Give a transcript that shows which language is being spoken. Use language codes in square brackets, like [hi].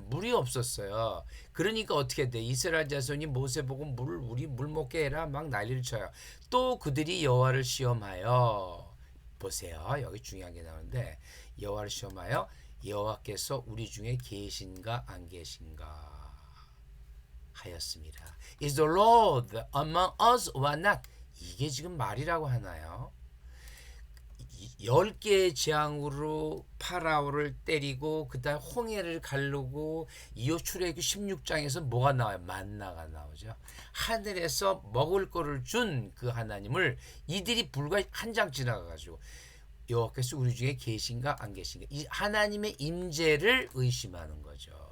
[ko] 물이 없었어요. 그러니까 어떻게 돼? 이스라엘 자손이 모세 보고 우리 물 먹게 해라 막 난리를 쳐요. 또 그들이 여호와를 시험하여 보세요. 여기 중요한 게 나오는데 여호와를 시험하여 여호와께서 우리 중에 계신가 안 계신가 하였습니다. [en] Is the Lord among us or not? [ko] 이게 지금 말이라고 하나요? 10개의 재앙으로 파라오를 때리고 그다음 홍해를 가르고 이후 출애굽기 16장에서 뭐가 나와요? 만나가 나오죠. 하늘에서 먹을 거를 준 그 하나님을 이들이 불과 한 장 지나가가지고 여호와께서 우리 중에 계신가 안 계신가 이 하나님의 임재를 의심하는 거죠.